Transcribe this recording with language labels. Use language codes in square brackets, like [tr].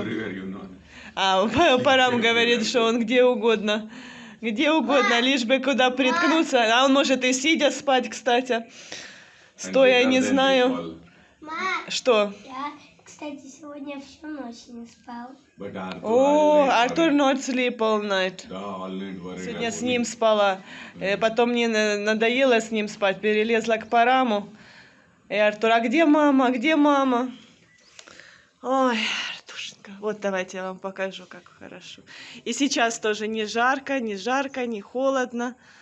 [en] Everywhere, you know. [ru] Парам говорит, что он где угодно, лишь бы куда приткнуться. А он может и сидя спать, кстати. Стоя, не знаю. Что? Я, кстати, сегодня всю ночь не спал. [en] Артур not sleep all night. [ru] Сегодня с ним спала. Потом мне надоело с ним спать. Перелезла к Параму. И Артур, а где мама? Где мама? Ой, Артушенька. Вот давайте я вам покажу, как хорошо. И сейчас тоже не жарко, не холодно.